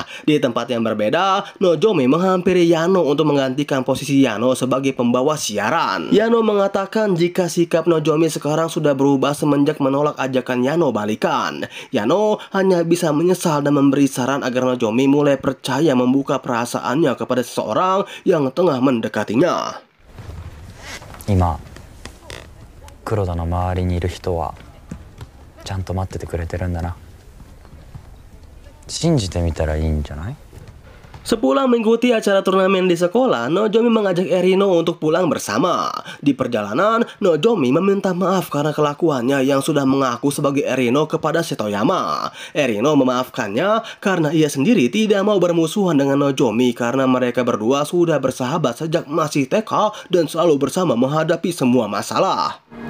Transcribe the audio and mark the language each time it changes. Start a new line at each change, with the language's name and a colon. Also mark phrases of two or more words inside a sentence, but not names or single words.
Indonesian: Di tempat yang berbeda, Nozomi menghampiri Yano untuk menggantikan posisi Yano sebagai pembawa siaran. Yano mengatakan jika sikap Nozomi sekarang sudah berubah semenjak menolak ajakan Yano balikan. Yano hanya bisa menyesal dan memberi saran agar Nozomi mulai percaya membuka perasaannya kepada seseorang yang tengah mendekatinya.
Japanese: 今黒田の周りにいる人はちゃんと待っててくれてるんだな。信じてみたらいいんじゃない？
Indonesian: Sepulang mengikuti acara turnamen di sekolah, Nozomi mengajak Erino untuk pulang bersama. Di perjalanan, Nozomi meminta maaf karena kelakuannya yang sudah mengaku sebagai Erino kepada Setoyama. Erino memaafkannya karena ia sendiri tidak mau bermusuhan dengan Nozomi karena mereka berdua sudah bersahabat sejak masih TK dan selalu bersama menghadapi semua masalah.